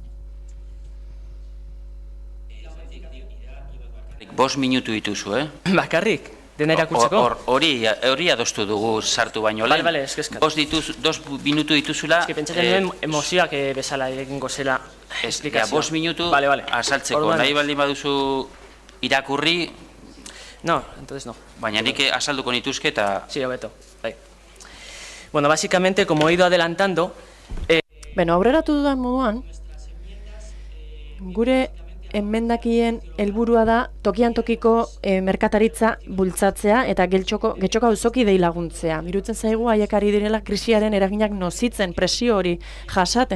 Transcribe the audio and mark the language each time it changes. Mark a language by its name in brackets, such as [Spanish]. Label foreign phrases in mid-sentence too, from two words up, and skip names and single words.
[Basque] 5 minutu dituzu, Bakarrik? Dena irakurtzeko? Hori adostu dugu sartu baino lehen. Bale, eskezkat. 2 minutu dituzula... Ez que pentsatzen nuen emozioak bezala egingo zela esplikazioa. 5 minutu azaltzeko. Nahi baldin baduzu irakurri... [Spanish] No, entonces no. [Basque] Baina nik azalduko nituzke eta... Sí, hobeto. [Spanish] Bueno, básicamente, como he ido adelantando... [Basque] Aurreratu dudan moduan, gure emendakien helburua da tokian tokiko merkataritza bultzatzea eta getxoko auzoki dei laguntzea. Iruditzen zaigu haiek ari direla krisiaren eraginak nozitzen, presio hori jasaten.